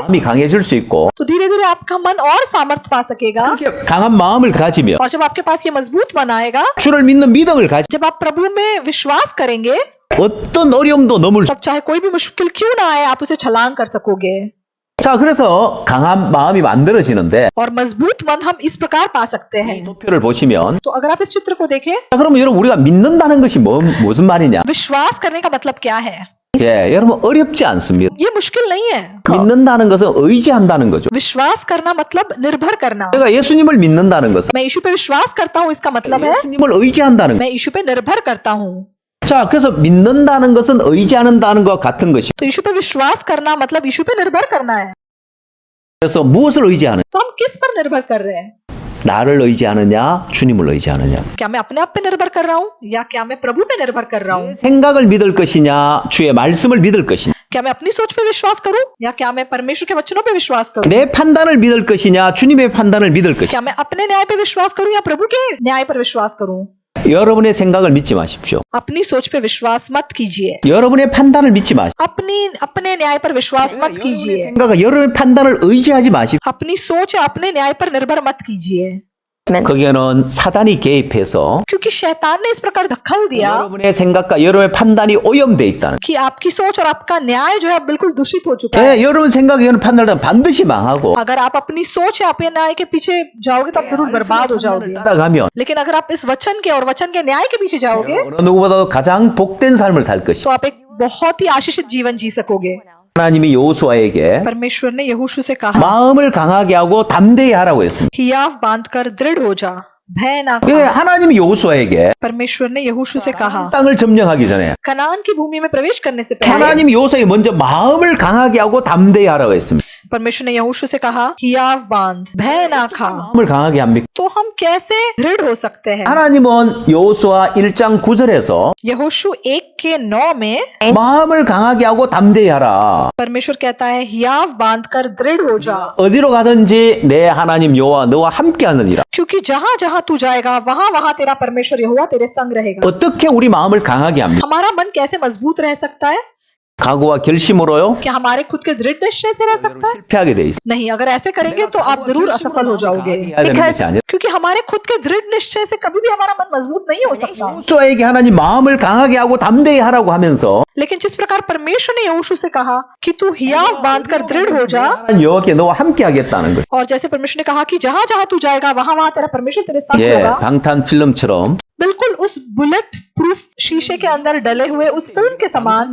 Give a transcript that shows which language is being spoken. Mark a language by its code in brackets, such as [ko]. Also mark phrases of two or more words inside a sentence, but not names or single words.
[ko] 마음이 강해질 수 있고 [hi] तो धीरे धीरे आपका मन और सामर्थ्य पा सकेगा। [ko] 그렇게 강한 마음을 가지면 [hi] और जब आपके पास ये मजबूत मन आएगा, [ko] 주를 믿는 믿음을 가지 [hi] जब आप प्रभु में विश्वास करेंगे, [ko] 어떤 어려움도 넘을 수. [hi] तब चाहे कोई भी मुश्किल क्यों ना आए, आप उसे छलांग कर सकोगे। [ko] 자, 그래서 강한 마음이 만들어지는데 [hi] और मजबूत मन हम इस प्रकार पा सकते हैं। [ko] 도표를 보시면 [hi] तो अगर आप इस चित्र को देखें, [ko] 자, 그러면 여러분 우리가 믿는다는 것이 무슨 말이냐? [hi] विश्वास करने का मतलब क्या है? [ko] 예, 여러분 어렵지 않습니다. [hi] ये मुश्किल नहीं है। [ko] 믿는다는 것은 의지한다는 거죠. [hi] विश्वास करना मतलब निर्भर करना। [ko] 내가 예수님을 믿는다는 것은 [hi] मैं यीशु पे विश्वास करता हूँ, इसका मतलब है [ko] 예수님을 의지한다는 거. [hi] मैं यीशु पे निर्भर करता हूँ। [ko] 자, 그래서 믿는다는 것은 의지하는다는 것과 같은 것이. [hi] तो यीशु पे विश्वास करना मतलब यीशु पे निर्भर करना है। [ko] 그래서 무엇을 의지하는? [hi] तो हम किस पर निर्भर कर रहे हैं? [ko] 나를 의지하느냐, 주님을 의지하느냐. [hi] क्या मैं अपने आप पे निर्भर कर रहा हूँ या क्या मैं प्रभु पे निर्भर कर रहा हूँ? [ko] 생각을 믿을 것이냐, 주의 말씀을 믿을 것이냐. [hi] क्या मैं अपनी सोच पे विश्वास करूँ या क्या मैं परमेश्वर के वचनों पे विश्वास करूँ? [ko] 내 판단을 믿을 것이냐, 주님의 판단을 믿을 것이냐. [hi] क्या मैं अपने न्याय पे विश्वास करूँ या प्रभु के न्याय पर विश्वास करूँ? [ko] 여러분의 생각을 믿지 마십시오. [hi] अपनी सोच पे विश्वास मत कीजिए। [ko] 여러분의 판단을 믿지 마십시오. [hi] अपने न्याय पर विश्वास मत कीजिए। [ko] 생각과 여러분의 판단을 의지하지 마십시오. [hi] अपनी सोच या अपने न्याय पर निर्भर मत कीजिए, [ko] 거기에는 사단이 개입해서 [hi] क्योंकि शैतान ने इस प्रकार दखल दिया [ko] 여러분의 생각과 여러분의 판단이 오염돼 있다는. [hi] कि आपकी सोच और आपका न्याय जो है बिल्कुल दूषित हो चुका है। [ko] 예, 여러분 생각이 여러분 판단을 반드시 망하고 [hi] अगर आप अपनी सोच या अपने न्याय के पीछे जाओगे तो आप जरूर बर्बाद हो जाओगे। [ko] 따라가면 [hi] लेकिन अगर आप इस वचन के और वचन के न्याय के पीछे जाओगे, [ko] 어느 누구보다도 가장 복된 삶을 살 것이. [hi] तो आप एक बहुत ही आशीषित जीवन जी सकोगे। [ko] 하나님이 여호수아에게 [hi] परमेश्वर ने यहोशू से कहा, [ko] 마음을 강하게 하고 담대히 하라고 했습니다. [hi] हियाव बांधकर दृढ़ हो जा, भय ना [ko] 예, [hi] खा। [ko] 하나님이 여호수아에게 [hi] परमेश्वर ने यहोशू से कहा, [ko] 땅을 점령하기 전에 [hi] कनान की भूमि में प्रवेश करने से पहले [ko] 하나님이 여호수아에게 먼저 마음을 강하게 하고 담대히 하라고 했습니다. [hi] परमेश्वर ने यहोशू से कहा, हियाव बांध, भय ना खा। [ko] 마음을 강하게 합니까? [hi] तो हम कैसे दृढ़ हो सकते हैं? [ko] 하나님은 여호수아 1장 9절에서 [hi] यहोशू 1:9 में [ko] 마음을 강하게 하고 담대히 하라. [hi] परमेश्वर कहता है, हियाव बांधकर दृढ़ हो जा, [ko] 어디로 가든지 내 하나님 여호와 너와 함께 하느니라. [hi] क्योंकि जहाँ जहाँ तू जाएगा वहाँ वहाँ तेरा परमेश्वर यहोवा तेरे संग रहेगा। [ko] 어떻게 우리 마음을 강하게 합니까? [hi] हमारा मन कैसे मजबूत रह सकता है? [ko] 각오와 결심으로요 [hi] क्या हमारे खुद के दृढ़ निश्चय से रह सकता है? [ko] 실패하게 돼 있어. [hi] नहीं, अगर ऐसे करेंगे तो आप जरूर असफल हो जाओगे, [ko] 해야 되는 것이 아니라 [hi] क्योंकि हमारे खुद के दृढ़ निश्चय से कभी भी हमारा मन मजबूत नहीं हो सकता। [ko] 여호수아에게 하나님 마음을 강하게 하고 담대히 하라고 하면서 [hi] लेकिन जिस प्रकार परमेश्वर ने यहोशू से कहा कि तू हियाव बांधकर दृढ़ हो जा, [ko] 여호와께 너와 함께 हा겠다는 것. [hi] और जैसे परमेश्वर ने कहा कि जहां जहां तू जाएगा वहां वहां तेरा परमेश्वर तेरे साथ [ko] 예, [hi] होगा, [ko] 방탄 필름처럼 [hi] बिल्कुल उस [en] bullet proof [hi] शीशे के अंदर डले हुए उस फिल्म के समान।